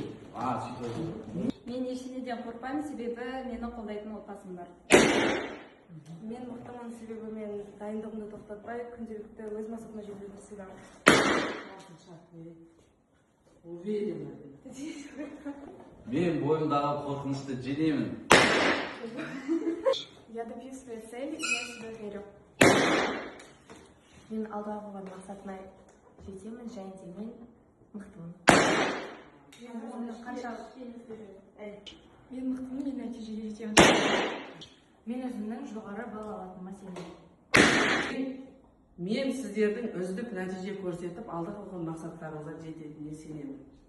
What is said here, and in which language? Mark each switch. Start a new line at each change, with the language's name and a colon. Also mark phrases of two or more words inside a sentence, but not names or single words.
Kazakh: Мен ештеңеден қорқпаймын, себебі мені қолдайтын отбасым бар. Мен мықтымын, себебі мен дайындығымды тоқтатпай, күнделікті өз мақсатыма жетуге тырысамын.
Russian: Уверена.
Kazakh: Мен бойымдағы қорқынышты жеңемін.
Russian: Я добьюсь своей цели, и я в себя верю.
Kazakh: Мен алға қойған мақсатыма жетемін, және де мен мықтымын. Мен мықтымын, мен нәтижеге жетемін. Мен өзімнің жоғары балл алатыныма сенемін. Мен сіздердің үздік нәтиже көрсетіп, алға қойған мақсаттарыңызға жететініне сенемін.